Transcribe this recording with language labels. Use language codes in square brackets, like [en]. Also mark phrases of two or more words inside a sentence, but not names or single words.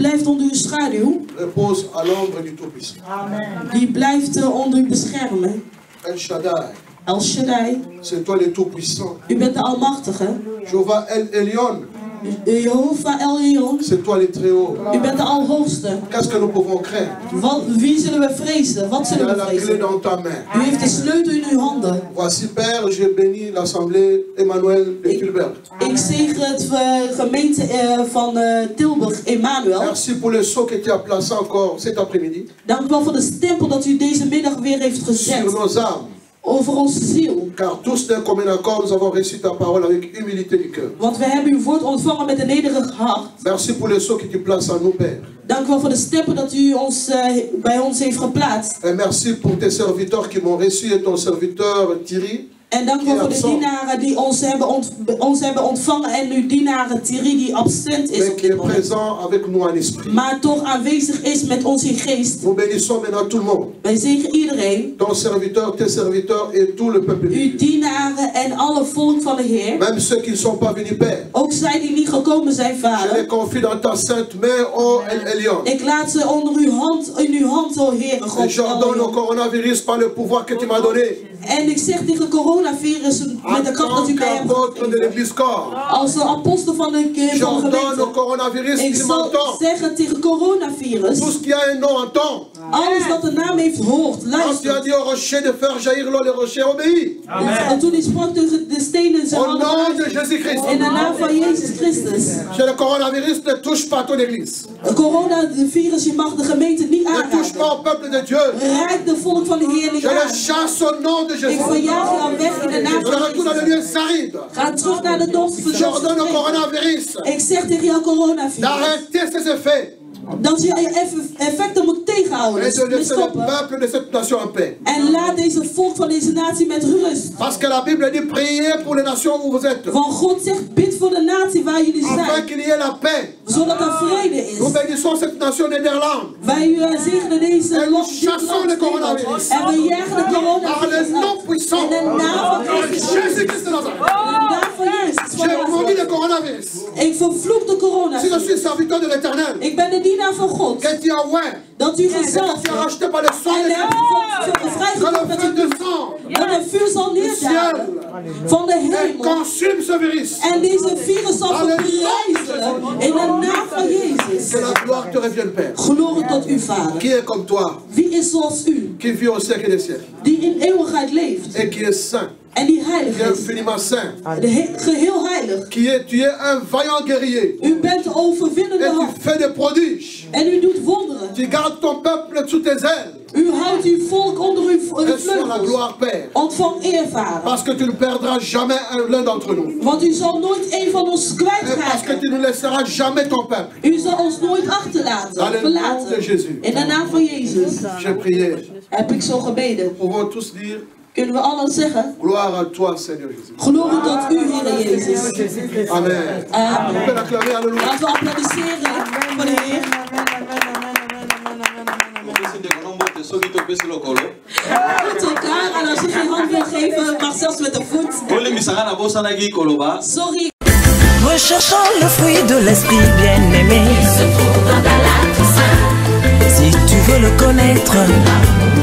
[nl] onder uw schaduw. [fr] Repose à l'ombre du Tout-Puissant. [nl] Die blijft onder u beschermen. [fr] El Shaddai, El Shaddai, c'est toi le Tout-Puissant. [nl] u bent de Almachtige. [fr] Jehovah El Elyon, Jehovah El Elyon, c'est toi le Très-Haut. [nl] u bent de Alhoogste. [fr] Qu'est-ce que nous pouvons craindre? [nl] Wie zullen we vrezen? Wat [fr] Tu [nl] zullen [fr] as [nl] we [fr] la clé [nl] vrezen? [fr] dans ta main. [nl] U heeft de sleutel in uw handen. [fr] Voici, Père, j'ai béni l'Assemblée Emmanuel de Tilburg. [nl] Ik zegen het gemeente van Tilburg, Emmanuel. [fr] Merci pour le sceau que tu as placé encore cet après-midi [nl] Dank u wel voor de stempel dat u deze middag weer heeft [fr] sur [nl] gezet [fr] nos âmes. [nl] over onze ziel. [fr] Car tous d'un commun accord, nous avons reçu ta parole avec humilité du cœur. [nl] Want we hebben uw woord ontvangen met een nederig hart. [fr] Merci pour le sceau que tu places en nous, Père. [nl] Dank u wel voor de stempel dat u bij ons heeft geplaatst. [fr] Et merci pour tes serviteurs qui m'ont reçu et ton serviteur Thierry. [nl] En dank u wel voor de dienaren die ons hebben ontvangen en uw dienaren Thierry die absent is [fr] Mais [nl] op [fr] qui [nl] dit [fr] est [nl] moment. [fr] présent avec nous en esprit. [nl] Maar toch aanwezig is met ons in geest. [fr] Nous bénissons maintenant tout le monde. [nl] Wij zegen iedereen, [fr] Ton serviteur, tes serviteurs et tout le peuple. [nl] uw dienaren en alle volk van de Heer. [fr] Même ceux qui ne sont pas venus, Père. [nl] Ook zij die niet gekomen zijn, [fr] Je les [nl] Vader. [fr] confie dans ta sainte main, ô El Elyon. [nl] Ik laat ze onder uw hand, in uw hand, o Heer. [fr] Et j'ordonne au coronavirus par le pouvoir que tu m'as donné. [nl] En ik zeg tegen coronavirus met de [fr] En [nl] kracht dat u [fr] tant [nl] mij hebt [fr] qu'apôtre de [nl] gegeven. [fr] l'église corps. [nl] Als de apostel van de [fr] J'ordonne au [nl] gemeente. [fr] coronavirus [nl] Ik [fr] qui [nl] zal [fr] m'entend. [nl] zeggen tegen coronavirus. [fr] Tout ce qui a un nom entend. [nl] Alles wat de naam heeft hoort, [fr] Quand tu as [nl] luister. [fr] dit au rocher de faire jaillir l'eau, le rocher obéit. [nl] En toen hij sprak tegen de stenen zijn [fr] Au nom de [nl] handen. [fr] Jésus-Christ. [nl] In de naam van Jezus Christus. [fr] Que le coronavirus ne touche pas ton église. [nl] Het coronavirus, je mag de gemeente niet [fr] Ne touche [nl] aanraken. [fr] pas au peuple de Dieu. [nl] Raak de volk van de Heer niet [fr] Je le [nl] aan. [fr] chasse au nom de [nl] Ik [fr] Jésus. [nl] verjaag jou weg in de naam [fr] Je [nl] van [fr] retourne dans [nl] Jezus. [fr] les lieux arides. [nl] Ga terug naar de [fr] J'ordonne au [nl] dorpsverzorging. [fr] coronavirus [nl] Ik zeg tegen jou coronavirus. [fr] d'arrêter ses effets [nl] Dat je effecten moet tegenhouden. [fr] et [nl] Dus [fr] de laisser le [nl] stoppen. [fr] peuple de cette nation en paix. [nl] En laat deze volk van deze natie met rust. [fr] Parce que la Bible dit priez pour les nations où vous êtes. [nl] Want God zegt, bid voor de natie waar jullie [fr] Afin [nl] zijn. [fr] qu'il y ait la paix. [nl] Zodat er vrede is. [fr] Nous bénissons cette nation Néderlande. [nl] Wij zegenen deze [fr] En [nl] land. [fr] nous chassons le coronavirus. [nl] En we jagen de [fr] Par le [nl] coronavirus [fr] nom [nl] uit. [fr] puissant [nl] In de naam van [fr] de [nl] Christus. [fr] Jésus-Christ de Nazareth. [nl] In de naam van Jezus. van [fr] J'ai maudit le [nl] Nazareth. [fr] coronavirus. [nl] Ik vervloek de [fr] Si je [nl] coronavirus. [fr] suis serviteur de l'éternel, [nl] Ik ben de dienaar van God. [fr] que tu as oint, [nl] Dat u [fr] que [nl] gezalfd [fr] tu as [nl] hebt. [fr] racheté par le sang [nl] En [fr] de [nl] hebt [fr] Christ, que [nl] vrijgekocht [fr] le [nl] met [fr] feu [nl] uw [fr] de [nl] bloed. [fr] sang [nl] Dat het vuur zal neerdalen van de [fr] et [nl] hemel. [fr] consume ce virus. [nl] En deze virus zal verbrijzelen in de naam van Jezus. [fr] Que la gloire te revienne, Père. [nl] Glorie tot u, Vader. [fr] Qui est comme toi, [nl] Wie is zoals u, [fr] qui vit au siècle des siècles, [nl] die in eeuwigheid leeft [fr] et qui est saint, [nl] en die [fr] qui [nl] heilig [fr] est [nl] is, [fr] infiniment saint, [nl] geheel heilig. [fr] tu es un vaillant guerrier, [nl] U bent de overwinnende [fr] et tu [nl] hand [fr] fais des prodiges. [nl] en u doet wonderen. [fr] Tu gardes ton peuple sous tes ailes. [nl] U houdt uw volk onder uw [fr] Reçois la [nl] vleugels. [fr] gloire, Père, [nl] Ontvang eer, Vader. [fr] parce que tu ne perdras jamais l'un d'entre nous. [nl] Want u zal nooit een van ons [fr] Et parce que [nl] kwijtraken. [fr] tu ne laisseras jamais ton peuple. [nl] U zal ons nooit achterlaten, [fr] Dans le nom de [nl] verlaten. [fr] Jésus, [nl] In de naam van Jezus [fr] j'ai prié. [nl] heb ik zo gebeden. [fr] Nous pouvons tous dire [nl] Kunnen we allen zeggen, [fr] gloire à toi, Seigneur Jésus. [nl] glorie tot u, Heer Jezus. [fr] Amen. On [nl] Amen. [fr] peut l'acclamer, alléluia. [nl] Laten we applaudisseren voor de Heer. Met elkaar, en als je geen hand wil geven, mag zelfs met de voet. Sorry. [fr] Recherchons le fruit de l'esprit bien-aimé. Se trouve dans la Toussaint. Si tu veux le connaître,